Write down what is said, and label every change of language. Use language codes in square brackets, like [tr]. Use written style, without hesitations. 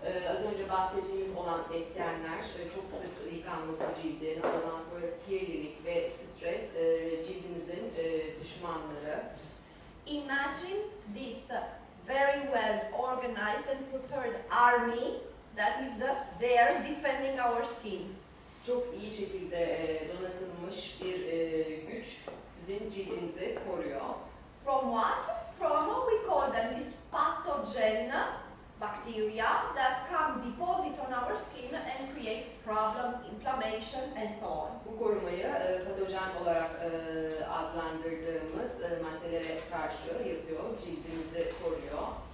[tr] Az önce bahsettiğimiz olan etkenler çok sık yıkanması cildin, ondan sonra kirlilik ve stres cildimizin düşmanları. [en] Imagine this very well organized and prepared army that is there defending our skin. [tr] çok iyi şekilde donatılmış bir güç sizin cildinizi koruyor. [en] From what? From, we call them these pathogen bacteria that come deposit on our skin and create problem, inflammation and so on. [tr] Bu korumayı patojen olarak adlandırdığımız maddelere karşı yapıyor, cildimizi koruyor.